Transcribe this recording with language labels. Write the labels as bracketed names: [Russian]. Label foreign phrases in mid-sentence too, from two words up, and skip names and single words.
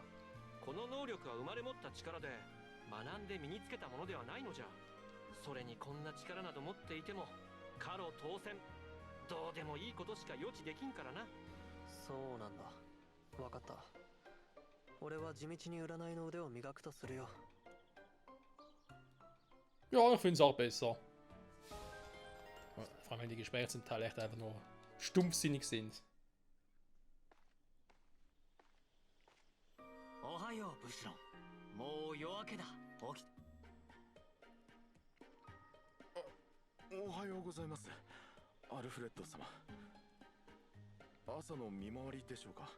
[Japanese] この能力は生まれ持った力で学んで身につけたものではないのじゃ。それにこんな力など持っていても過路当選、どうでもいいことしか予知できんからな。そうなんだ。分かった。俺は地道に占いの腕を磨くとするよ。 [German] Ja, ich finde es auch besser. Vor allem, wenn die Gespräche zum Teil echt einfach nur stumpfsinnig sind. [Japanese] おはよう、ブシロン。もう夜明けだ。起き。おはようございます、アルフレッド様。朝の見回りでしょうか？